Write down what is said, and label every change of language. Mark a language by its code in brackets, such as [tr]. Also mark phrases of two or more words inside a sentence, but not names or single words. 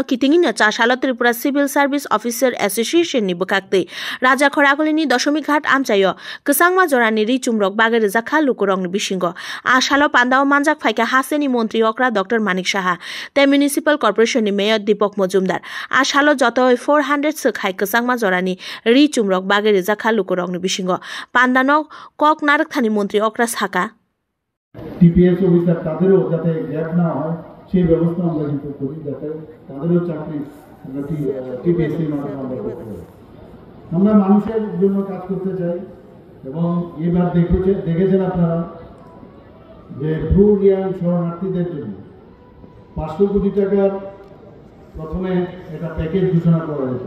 [trp] कितिंगिनो 4 सालो त्रिपुरा [en] civil service officer association [trp] नि बखाक्तै राजा खरागलिनि दशमी घाट आमचायो कसंगमा जरानि रिचुमरक बागै जाखा लुकरंनि बिसिंग आ सालो पान्दाव मानजाक फाइक्या हासेनि मन्त्री अक्रा डॉक्टर मानिक साहा ते [en] municipal corporation [trp] नि मेयर दीपक मजुमदार आ सालो जतोय 400 सखाय कसंगमा जरानि रिचुमरक बागै जाखा लुकरंनि बिसिंग पान्दानो कक नारकथानि मन्त्री अक्रा साका [bn] টিপিএস অফিসার তাদেরও যাতে গ্যাপ না হয় সেই ব্যবস্থা আমরা কিন্তু করি যাতে তাদেরও চাকরি টিপিএস এর মাধ্যমে আমরা করতে পারি। আমরা মানুষের জন্য কাজ করতে চাই এবং এবার দেখেছেন আপনারা যে ব্লু রিয়ান শরণার্থীদের জন্য 500 কোটি টাকার প্রথমে একটা প্যাকেজ ঘোষণা করা হয়েছে।